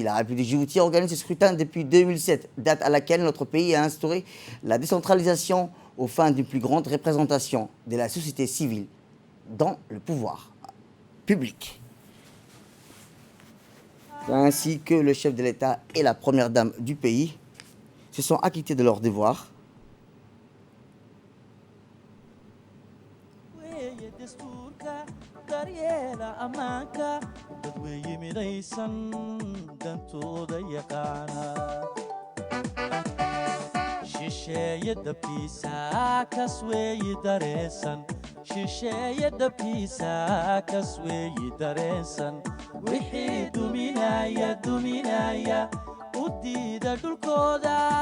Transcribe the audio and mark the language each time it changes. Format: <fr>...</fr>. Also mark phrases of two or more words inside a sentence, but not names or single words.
<fr>La République de Djibouti organise ce scrutin depuis 2007, date à laquelle notre pays a instauré la décentralisation aux fins d'une plus grande représentation de la société civile dans le pouvoir public. Ainsi que le chef de l'État et la première dame du pays se sont acquittés de leurs devoirs.</fr> <so>Shisheeye dabkiisa kas weeyi dareensan shisheeye dabkiisa kas weeyi dareensan wixii duminaya u diida dhulkooda</so>